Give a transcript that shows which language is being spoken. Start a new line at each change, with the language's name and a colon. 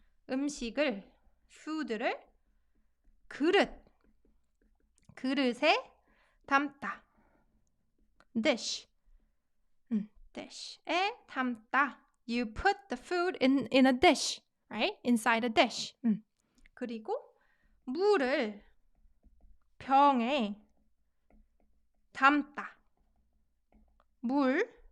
Korean: 음식을, food를 그릇에 담다. Dish에 담다.
English: You put the food in a dish, right? Inside a dish.
Korean: 그리고 물을 병에 담다. 물